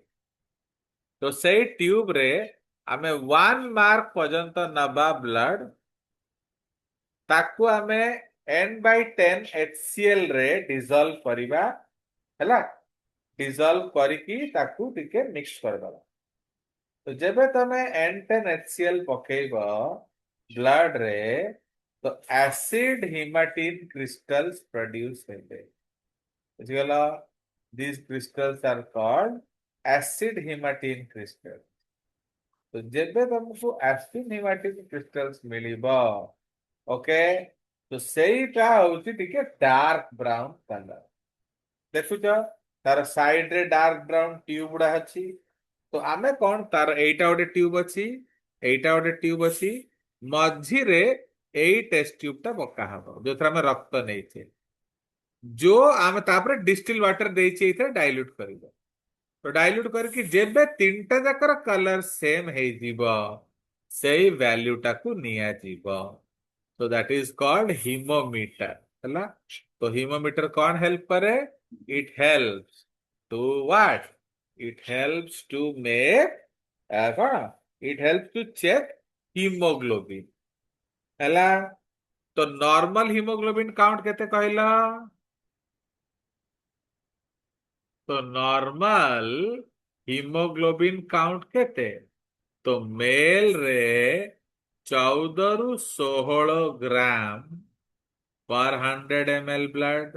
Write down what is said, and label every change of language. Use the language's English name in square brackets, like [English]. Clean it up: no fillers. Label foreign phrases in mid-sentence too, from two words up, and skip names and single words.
[Odia] ତ ସେଇ ଟ୍ୟୁବ ରେ ଆମେ 1 ମାର୍କ ପର୍ଯ୍ୟନ୍ତ ନବା ବ୍ଲଡ, ତାକୁ ଆମେ n/10 HCl ରେ ଡିଜଲ୍ଭ କରିବା ହେଲା। ଡିଜଲ୍ଭ କରିକି ତାକୁ ଟିକେ ମିକ୍ସ କରିଦବା। ତ ଯେବେ ତମେ n10 HCl ପକେଇବ ବ୍ଲଡ ରେ, ତ [English] acid hematin crystals produce [Odia] ହେବେ। ବୁଝିଗଲ? [English] these crystals are called acid hematine crystals। [Odia] ତ ଯେବେ ତମକୁ [English] acid hematin crystals [Odia] ମିଳିବ, ଓକେ, ତ ସେଇଟା ହଉଛି ଟିକେ [English] dark brown colour. [Odia] ଦେଖୁଛ ତାର ସାଇଡ ରେ [English] dark brown tube [Odia] ଗୁଡା ଅଛି। ତ ଆମେ କଣ, ତାର ଏଇଟା ଗୋଟେ ଟ୍ୟୁବ ଅଛି, ଏଇଟା ଗୋଟେ ଟ୍ୟୁବ ଅଛି, ମଝିରେ ଏଇ [English] test tube [Odia] ଟା ପକା ହବ ଯୋଉଥିରେ ଆମେ ରକ୍ତ ନେଇଛେ, ଯୋଉ ଆମେ ତାପରେ [English] distilled water [Odia] ଦେଇଛେ ଏଇଥିରେ ଡାଇଲ୍ୟୁଟ କରିବ। ତ ଡାଇଲ୍ୟୁଟ କରିକି ଯେବେ ତିନିଟା ଯାକର [English] colour same [Odia] ହେଇଯିବ, ସେଇ ଭ୍ୟାଲ୍ୟୁ ଟାକୁ ନିଆଯିବ। [English] so that is called ହିମୋମିଟର ହେଲା। [Odia] ତ ହିମୋମିଟର କଣ ହେଲ୍ପ କରେ? [English] it helps to what? it helps to make କଣ, it helps to check hemoglobin ହେଲା। [Odia] ତ [English] normal hemoglobin count [Odia] କେତେ କହିଲ? ତ [English] normal hemoglobin count [Odia] କେତେ? ତ ମେଲ ରେ 14 ରୁ 16 [English] gram per 100 ml blood.